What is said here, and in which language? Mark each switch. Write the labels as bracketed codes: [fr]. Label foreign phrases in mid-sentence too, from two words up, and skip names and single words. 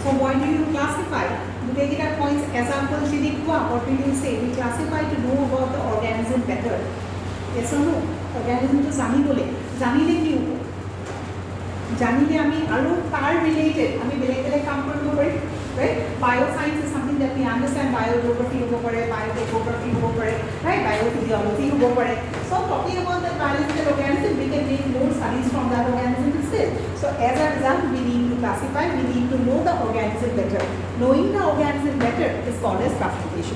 [en] why do you classify? গোটেইকেইটা points example [as] যদি কোৱা, [en] what will you say? We classify to know about the organism better. Yes or no? Organism to [as] জানিবলে, জানিলে কি হ'ব? জানিলে [en] আমি আৰু তাৰ related [as] আমি বেলেগ বেলেগ কাম কৰিব পাৰিম, [en] right? Bioscience is something that we understand. [as] Biogeography হ'ব পাৰে, biogeography হ'ব পাৰে, right? Biophysiology হ'ব পাৰে. [en] So talking about the biological organism, we can make more studies from that organism itself. So as a result, we need to classify, we need to know the organism better. Knowing the organism better is called as classification.